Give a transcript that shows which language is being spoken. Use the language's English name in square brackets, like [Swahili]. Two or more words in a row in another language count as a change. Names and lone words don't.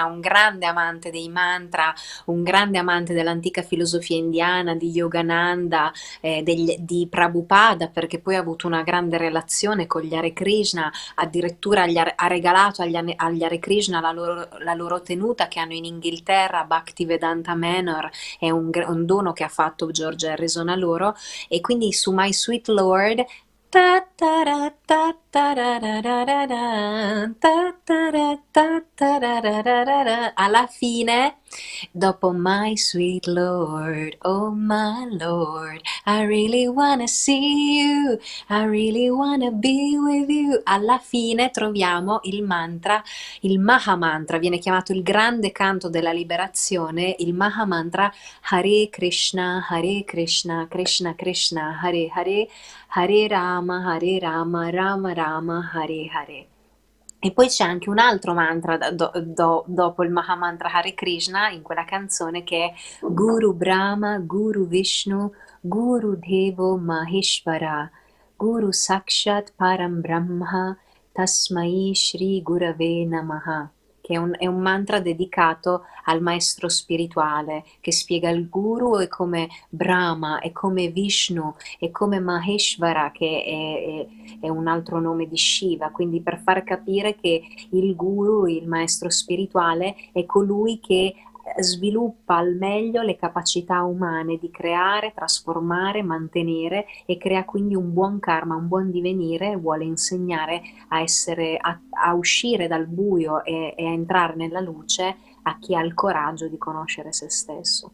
[Italian] un grande amante dei mantra, un grande amante dell'antica filosofia indiana, di Yogananda, di Prabhupada, perché poi ha avuto una grande relazione con gli Hare Krishna, addirittura ha regalato agli Hare Krishna la loro tenuta che hanno in Inghilterra, Bhaktivedanta Manor, è un dono che ha fatto George Harrison a loro, e quindi su My Sweet Lord ta ta ra ta ta ra ra ra ra ra, ta ta ra ta ta ra ra ra ra ra. Alla fine, dopo My Sweet Lord, [English] oh my Lord, I really wanna see you, I really wanna be with you. [Italian] Alla fine troviamo il Maha Mantra, viene chiamato il grande canto della liberazione, il Maha Mantra [Sanskrit] हरे कृष्ण कृष्ण कृष्ण हरे हरे हरे राम राम राम हरे हरे. [Italian] E poi c'è anche un altro mantra dopo il Maha Mantra Hare Krishna in quella canzone, che è [Sanskrit] गुरु ब्रह्मा गुरु विष्णु गुरु देवो महेश्वर गुरु साक्षात् परम ब्रह्म तस्मै श्री गुरवे नमः, [Italian] che è un mantra dedicato al maestro spirituale, che spiega il guru è come Brahma, è come Vishnu, è come Maheshvara, che è un altro nome di Shiva, quindi per far capire che il guru, il maestro spirituale, è colui che sviluppa al meglio le capacità umane di creare, trasformare, mantenere, e crea quindi un buon karma, un buon divenire, vuole insegnare a uscire dal buio e a entrare nella luce a chi ha il coraggio di conoscere se stesso.